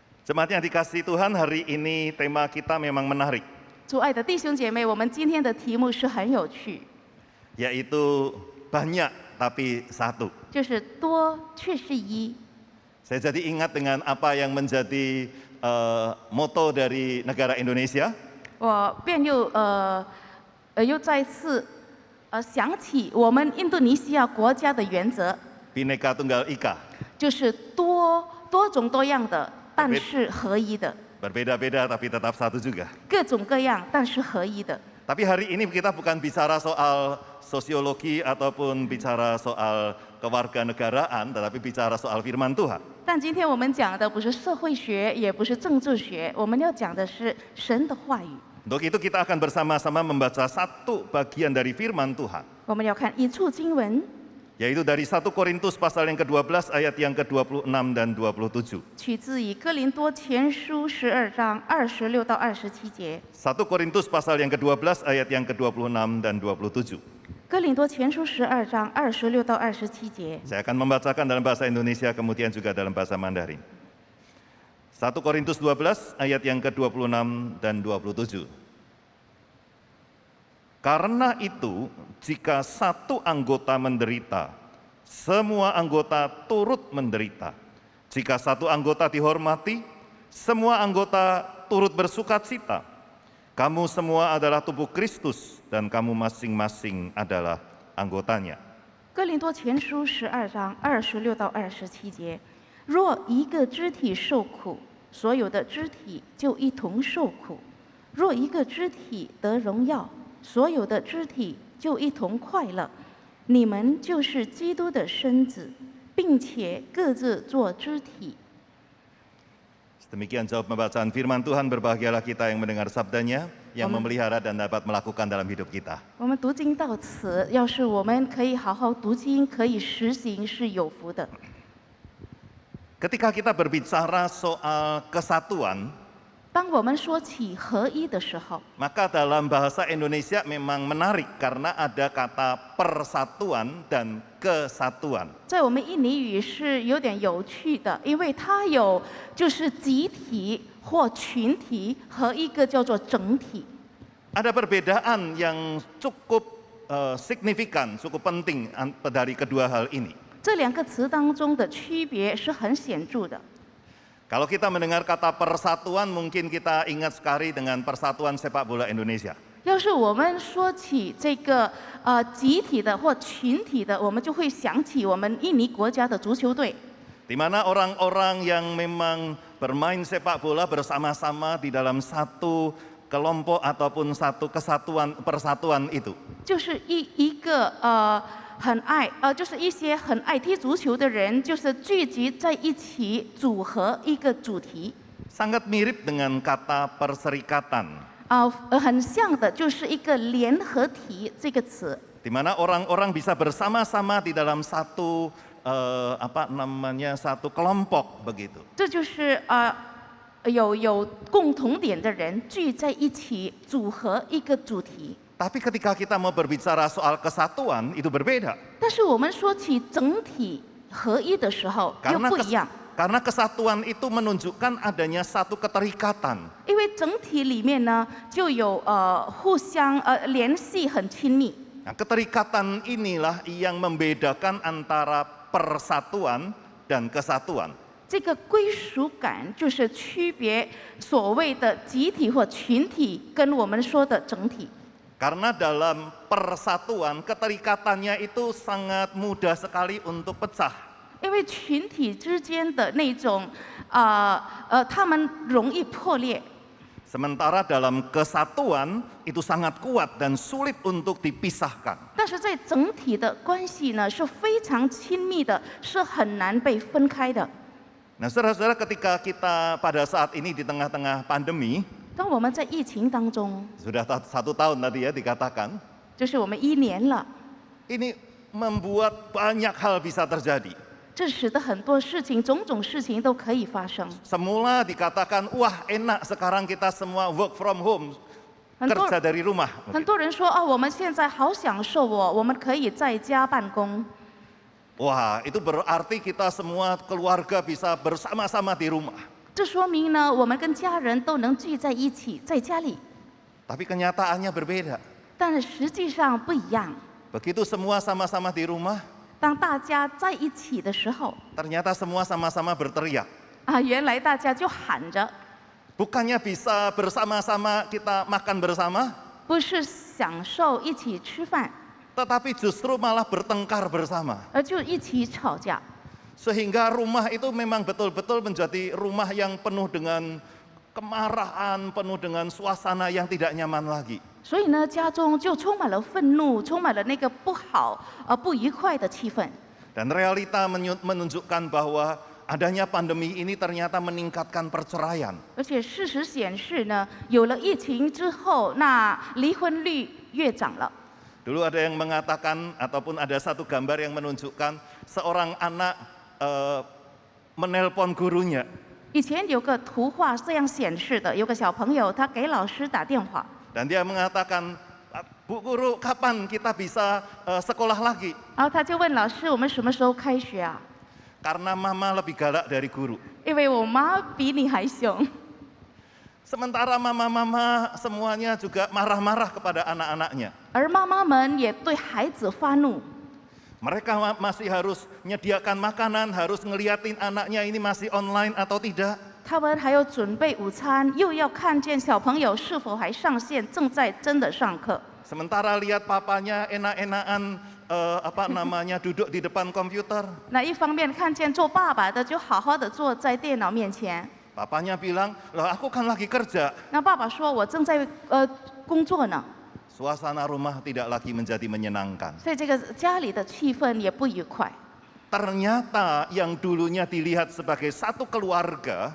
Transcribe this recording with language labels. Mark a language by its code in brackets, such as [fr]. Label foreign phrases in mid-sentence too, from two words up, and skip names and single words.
[id] Jemaat yang dikasihi Tuhan, hari ini tema kita memang menarik, [zh] 主爱的弟兄姐妹，我们今天的题目是很有趣， [id] yaitu banyak tapi satu. [zh] 就是多却是一。 [id] Saya jadi ingat dengan apa yang menjadi moto dari negara Indonesia, [zh] 我便又再次想起我们印度尼西亚国家的原则， [id] Bhinneka Tunggal Ika. [zh] 就是多种多样的，但是合一的， [id] Berbeda-beda tapi tetap satu juga. [zh] 各种各样但是合一的。 [id] Tapi hari ini kita bukan bicara soal sosiologi ataupun bicara soal kewarganegaraan, tetapi bicara soal firman Tuhan. [zh] 但今天我们讲的不是社会学，也不是政治学，我们要讲的是神的话语。 [id] Untuk itu kita akan bersama-sama membaca satu bagian dari firman Tuhan, [zh] 我们要看一处经文， [id] yaitu dari 1 Korintus pasal yang ke-12 ayat yang ke-26 dan 27. [zh] 取自以哥林多前书12章26到27节。 [id] 1 Korintus pasal yang ke-12 ayat yang ke-26 dan 27. [zh] 哥林多前书12章26到27节。 [id] Saya akan membacakan dalam bahasa Indonesia kemudian juga dalam bahasa Mandarin. 1 Korintus 12 ayat yang ke-26 dan 27. Karena itu, jika satu anggota menderita, semua anggota turut menderita. Jika satu anggota dihormati, semua anggota turut bersukacita. Kamu semua adalah tubuh Kristus dan kamu masing-masing adalah anggotanya. [zh] 哥林多前书12章26到27节。若一个肢体受苦，所有的肢体就一同受苦；若一个肢体得荣耀，所有的肢体就一同快乐。你们就是基督的身子，并且各自做肢体。 [id] Demikian jawab pembacaan firman Tuhan, berbahagialah kita yang mendengar sabdanya, yang memelihara dan dapat melakukan dalam hidup kita. [zh] 我们读经到此，要是我们可以好好读经，可以实行，是有福的。 [id] Ketika kita berbicara soal kesatuan, [zh] 当我们说起合一的时候， [id] maka dalam bahasa Indonesia memang menarik karena ada kata persatuan dan kesatuan. [zh] 在我们印尼语是有点有趣的，因为它有就是集体或群体和一个叫做整体。 [id] Ada perbedaan yang cukup signifikan, cukup penting dari kedua hal ini. [zh] 这两个词当中的区别是很显著的。 [id] Kalau kita mendengar kata persatuan, mungkin kita ingat sekali dengan Persatuan Sepak Bola Indonesia. [zh] 要是我们说起这个集体的或群体的，我们就会想起我们印尼国家的足球队。 [id] Di mana orang-orang yang memang bermain sepak bola bersama-sama di dalam satu kelompok ataupun satu kesatuan persatuan itu. [zh] 就是一个就是一些很爱踢足球的人，就是聚集在一起，组合一个主题。 [id] Sangat mirip dengan kata perserikatan. [zh] 很像的，就是一个联合体这个词。 [id] Di mana orang-orang bisa bersama-sama di dalam satu satu kelompok begitu. [zh] 这就是有共同点的人聚在一起，组合一个主题。 [id] Tapi ketika kita mau berbicara soal kesatuan, itu berbeda. [zh] 但是我们说起整体合一的时候，又不一样。 [id] Karena kesatuan itu menunjukkan adanya satu keterikatan. [zh] 因为整体里面呢，就有互相联系很亲密。 [id] Nah, keterikatan inilah yang membedakan antara persatuan dan kesatuan. [zh] 这个归属感就是区别所谓的集体或群体跟我们说的整体。 [id] Karena dalam persatuan keterikatannya itu sangat mudah sekali untuk pecah. [zh] 因为群体之间的那种他们容易破裂。 [id] Sementara dalam kesatuan itu sangat kuat dan sulit untuk dipisahkan. [zh] 但是在整体的关系呢，是非常亲密的，是很难被分开的。 [id] Nah, saudara-saudara, ketika kita pada saat ini di tengah-tengah pandemi, [zh] 当我们在疫情当中， [id] sudah 1 tahun tadi ya dikatakan, [zh] 就是我们1年了， [id] ini membuat banyak hal bisa terjadi. [zh] 这使得很多事情、种种事情都可以发生。 [id] Semula dikatakan, wah enak sekarang kita semua [en] work from home, [id] kerja dari rumah. [zh] 很多人说我们现在好享受我们可以在家办公。 [id] Wah, itu berarti kita semua keluarga bisa bersama-sama di rumah. [zh] 这这说明呢，我们跟家人都能聚在一起，在家里， [id] Tapi kenyataannya berbeda. [zh] 但是实际上不一样。 [id] Begitu semua sama-sama di rumah, [zh] 当大家在一起的时候， [id] ternyata semua sama-sama berteriak. [zh] 原来大家就喊着， [id] Bukannya bisa bersama-sama kita makan bersama, [zh] 不是享受一起吃饭， [id] tetapi justru malah bertengkar bersama. [zh] 而就一起吵架。 [id] Sehingga rumah itu memang betul-betul menjadi rumah yang penuh dengan kemarahan, penuh dengan suasana yang tidak nyaman lagi. [zh] 所以呢，家中就充满了愤怒，充满了那个不好、不愉快的气氛。 [id] Dan realita menunjukkan bahwa adanya pandemi ini ternyata meningkatkan perceraian. [zh] 而且事实显示呢，有了疫情之后，那离婚率越涨了。 [id] Dulu ada yang mengatakan ataupun ada satu gambar yang menunjukkan seorang anak menelpon gurunya. [zh] 以前有个图画这样显示的，有个小朋友他给老师打电话， [id] Dan dia mengatakan, Bu Guru, kapan kita bisa sekolah lagi? [zh] 然后他就问老师：“我们什么时候开学啊 [id] Karena mama lebih galak dari guru.？” [zh] 因为我妈比你还凶。 [id] Sementara mama-mama semuanya juga marah-marah kepada anak-anaknya. [zh] 而妈妈们也对孩子发怒， [id] Mereka masih harus menyediakan makanan, harus ngeliatin anaknya ini masih online atau tidak. [zh] 他们还要准备午餐，又要看见小朋友是否还上线，正在真的上课。 [id] Sementara lihat papanya enak-enakan duduk di depan komputer. [zh] 那一方面看见做爸爸的就好好的坐在电脑面前， [id] Papanya bilang, loh aku kan lagi kerja. [zh] 那爸爸说：“我正在工作呢。” [id] Suasana rumah tidak lagi menjadi menyenangkan. [zh] 所以这个家里的气氛也不愉快。 [id] Ternyata yang dulunya dilihat sebagai satu keluarga,